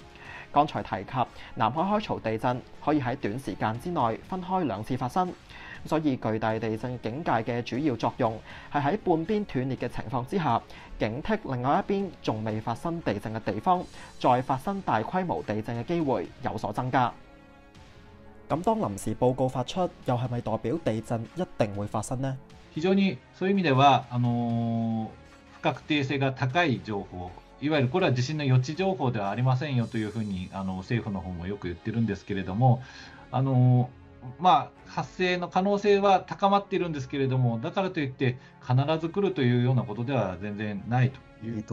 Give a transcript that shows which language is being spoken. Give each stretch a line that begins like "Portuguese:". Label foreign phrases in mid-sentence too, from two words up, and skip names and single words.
Cantonese: 剛才提及南海海槽地震可以喺短時間之內分開2次發生，所以巨大地震警戒嘅主要作用係喺半邊斷裂嘅情況之下，警惕另外一邊仲未發生地震嘅地方，再發生大規模地震嘅機會有所增加。咁當臨時報告發出，又係咪代表地震一定會發生呢？
Japanese: 非常にそういう意味では不確定性が高い情報、いわゆるこれは地震の予知情報ではありませんよというふうに政府の方もよく言ってるんですけれども、発生の可能性は高まっているんですけれども、だからといって必ず来るというようなことでは全然ないという。